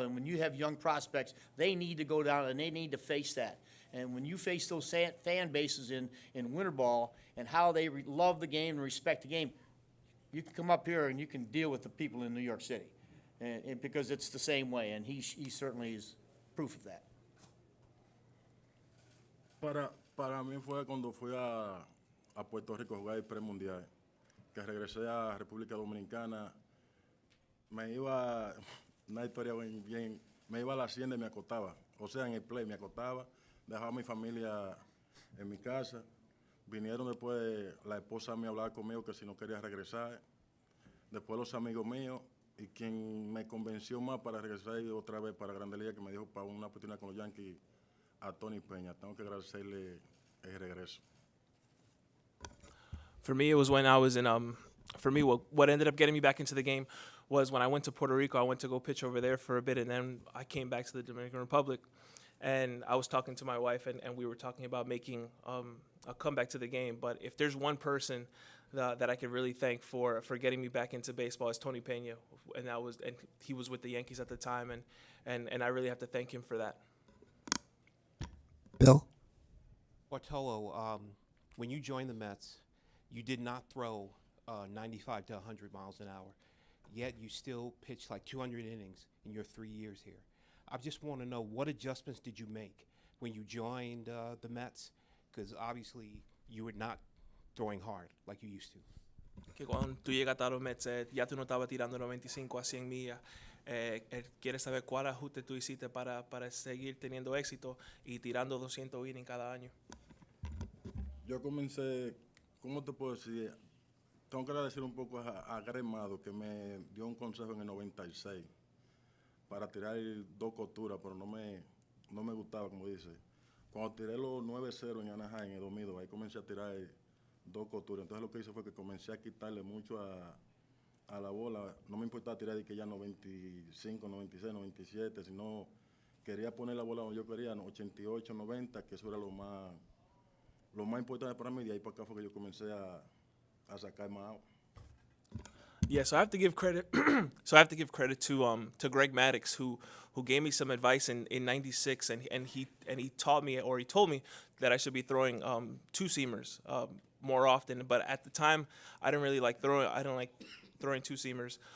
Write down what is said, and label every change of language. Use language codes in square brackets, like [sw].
[en] And when you have young prospects, they need to go down and they need to face that. And when you face those fan bases in winter ball and how they love the game and respect the game, you can come up here and you can deal with the people in New York City, and because it's the same way. And he certainly is proof of that. [es] Para mí fue cuando fui a Puerto Rico a jugar el premundial, que regresé a República Dominicana. Me iba, una historia bien, me iba a la hacienda y me acostaba. O sea, en el play me acostaba, dejaba a mi familia en mi casa. Vinieron después, la esposa mía a hablar conmigo que si no quería regresar. Después los amigos míos y quien me convenció más para regresar otra vez para Grandes Ligas, que me dijo para una oportunidad con los Yankees, a Tony Peña. Tengo que agradecerle el regreso. [en] For me, it was when I was in. For me, what ended up getting me back into the game was when I went to Puerto Rico. I went to go pitch over there for a bit, and then I came back to the Dominican Republic. And I was talking to my wife, and we were talking about making a comeback to the game. But if there's one person that I could really thank for getting me back into baseball, is Tony Peña, and he was with the Yankees at the time, and I really have to thank him for that. Bill? Bartolo, when you joined the Mets, you did not throw 95 to 100 miles an hour, yet you still pitched like 200 innings in your 3 years here. I just want to know, what adjustments did you make when you joined the Mets? Because obviously you were not throwing hard like you used to. [es] Que cuando tú llegaste a los Mets, ya tú no estabas tirando 95 a 100 millas. ¿Quieres saber cuál ajuste tú hiciste para seguir teniendo éxito y tirando 200 innings cada año? Yo comencé, ¿cómo te puedo decir? Tengo que agradecer un poco a Gremado, que me dio un consejo en el 96 para tirar 2 costuras, pero no me gustaba, como dice. Cuando tiré los 9-0 en Anaheim en el 2002, ahí comencé a tirar 2 costuras. Entonces lo que hice fue que comencé a quitarle mucho a la bola. No me importaba tirar de que ya 95, 96, 97, sino quería poner la bola donde yo quería, 88, 90, que eso era lo más importante para mí. De ahí para acá fue que yo comencé a sacar más out. [en] Yeah, so I have to give credit. So I have to give credit to Greg Maddux, who gave me some advice in '96, and he taught me, or he told me, that I should be throwing 2-seamers more often. But at the time, I didn't really like throwing. I don't like throwing 2-seamers.